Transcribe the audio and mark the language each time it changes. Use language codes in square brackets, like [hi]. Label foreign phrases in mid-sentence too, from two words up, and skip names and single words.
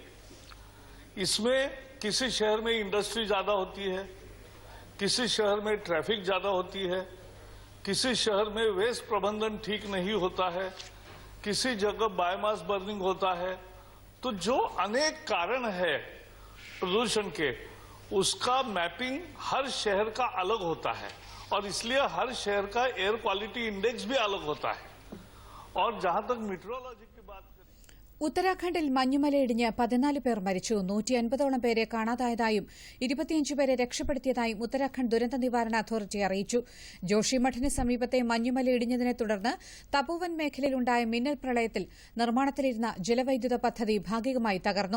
[hi] इसमें किसी शहर में इंडस्ट्री ज्यादा होती है, किसी शहर में ट्रैफिक ज्यादा होती है, किसी शहर में वेस्ट प्रबंधन ठीक नहीं होता है, किसी जगह [en] biomass burning [hi] होता है। तो जो अनेक कारण है प्रदूषण के, उसका मैपिंग हर शहर का अलग होता है और इसलिए हर शहर का [en] air quality index [hi] भी अलग होता है। और जहां तक मीटरोलॉजी की बात करें, [ml] ഉത്തരാഖണ്ഡിൽ മഞ്ഞുമലയിടിഞ്ഞ് 14 പേർ മരിച്ചു. 150ഓളം പേരെ കാണാതായതായും 25 പേരെ രക്ഷപ്പെടുത്തിയതായും ഉത്തരാഖണ്ഡ് ദുരന്ത നിവാരണ അതോറിറ്റി അറിയിച്ചു. ജോഷിമഠിന് സമീപത്തെ മഞ്ഞുമലയിടിഞ്ഞതിനെ തുടർന്ന് തപോവൻ മേഖലയിലുണ്ടായ മിന്നൽ പ്രളയത്തിൽ നിർമ്മാണത്തിലിരുന്ന ജലവൈദ്യുത പദ്ധതി ഭാഗികമായി തകർന്നു.